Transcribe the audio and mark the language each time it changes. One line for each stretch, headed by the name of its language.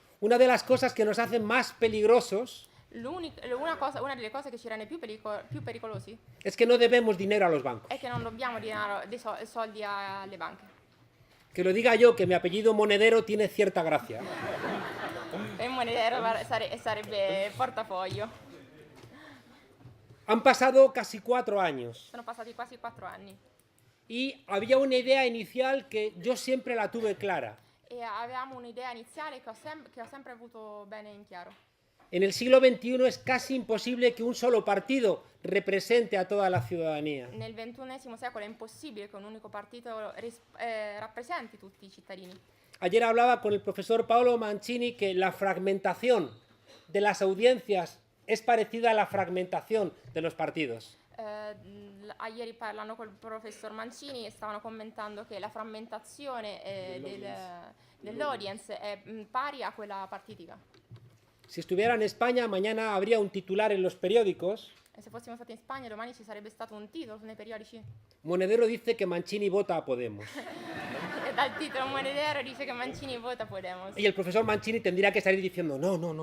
Spanish: Una de las cosas que nos hacen más peligrosos
Italian: Una delle cose che ci rende più pericolosi
Spanish: es que no debemos dinero a los bancos.
Italian: è che non dobbiamo soldi alle banche.
Spanish: Que lo diga yo, que mi apellido Monedero tiene cierta gracia.
Italian: E monedero sarebbe portafoglio.
Spanish: Han pasado casi 4 años
Italian: Sono passati quasi 4 anni
Spanish: y había una idea inicial que yo siempre la tuve clara.
Italian: e avevamo un'idea iniziale che ho sempre avuto bene in chiaro.
Spanish: En el siglo XXI es casi imposible que un solo partido represente a toda la ciudadanía.
Italian: Nel XXI secolo è impossibile che un unico partito rappresenti tutti i cittadini.
Spanish: ayer hablaba con el profesor Paolo Mancini que la fragmentación de las audiencias es parecida a la fragmentación de los partidos.
Italian: Ieri parlando col professor Mancini stavano commentando che la frammentazione dell'audience è pari a quella partitica.
Spanish: Si estuviera en España, mañana habría un titular en los periódicos.
Italian: E se fossimo stati in Spagna domani ci sarebbe stato un titolo nei periodici.
Spanish: Monedero dice que Mancini vota a Podemos.
Italian: E dal titolo Monedero dice che Mancini vota Podemos.
Spanish: Y el profesor Mancini tendría que salir diciendo no.